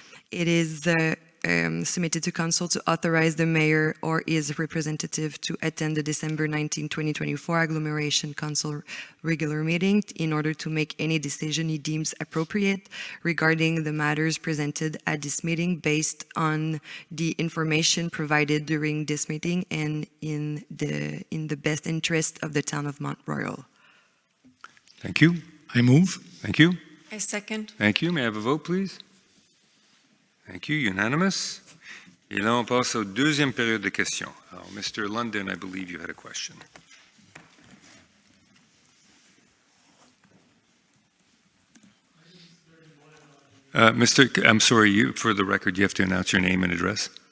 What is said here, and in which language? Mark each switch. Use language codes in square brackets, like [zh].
[en] It is submitted to council to authorize the mayor or his representative to attend the December 19, 2024 agglomeration council regular meeting in order to make any decision he deems appropriate regarding the matters presented at this meeting based on the information provided during this meeting and in the best interest of the town of Mount Royal. Thank you. I move. Thank you. I second. Thank you. May I have a vote, please? Thank you. Unanimous. [fr] Et là, on passe à la deuxième période de questions. Alors, Mr. [en] London, I believe you had a question. I'm sorry, for the record, you have to announce your name and address.